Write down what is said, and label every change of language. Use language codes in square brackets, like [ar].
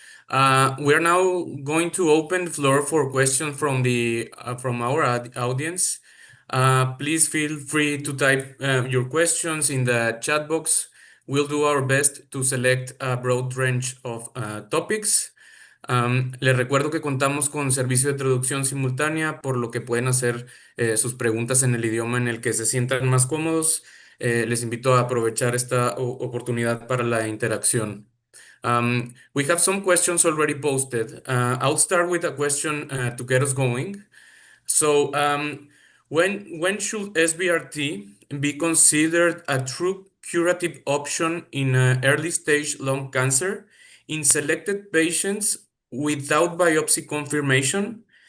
[en] We are now going to open the floor for questions from our audience. Please feel free to type your questions in the chat box. We'll do our best to select a broad range of topics. [es] Les recuerdo que contamos con servicio de traducción simultánea, por lo que pueden hacer sus preguntas en el idioma en el que se sientan más cómodos. Les invito a aprovechar esta oportunidad para la interacción. [en] We have some questions already posted. I'll start with a question to get us going. So, when should SBRT be considered a true curative option in early stage lung cancer in selected patients without biopsy confirmation?